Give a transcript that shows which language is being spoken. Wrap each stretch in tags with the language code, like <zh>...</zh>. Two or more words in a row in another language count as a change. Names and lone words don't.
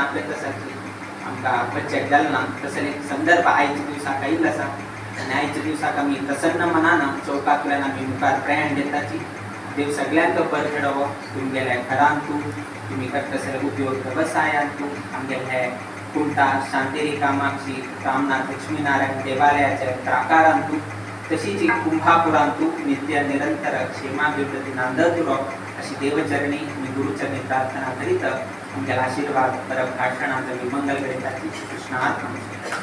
<kok>आपयत आसा की आमकां बचत जालें ना तसले एक संदर्भ आयच्या दिवसाक आयिल्लो आसा आनी आयच्या दिवसाक आमी प्रसन्न मनान चौकांतल्यान आमी मुखार प्रयाण घेताची देव सगळ्यांक बरें घडोवो तुमगेल्या घरांतू तुमी करतसले उद्योग वेवसायांतू आमगेले हे कुमटा शांतेरी कामाक्षी रामनाथ लक्ष्मीनारायण देवालयाच्या प्राकारांतू तशीच कुंभापुरांतू नित्य निरंतर क्षेमाभिवृद्धी नांदत उरो अशी देवचरणी मी गुरुचरणी प्रार्थना करीत आमच्या आशीर्वाद परम भाषणांत मी मंगल करीत कृष्णार्पण</kok>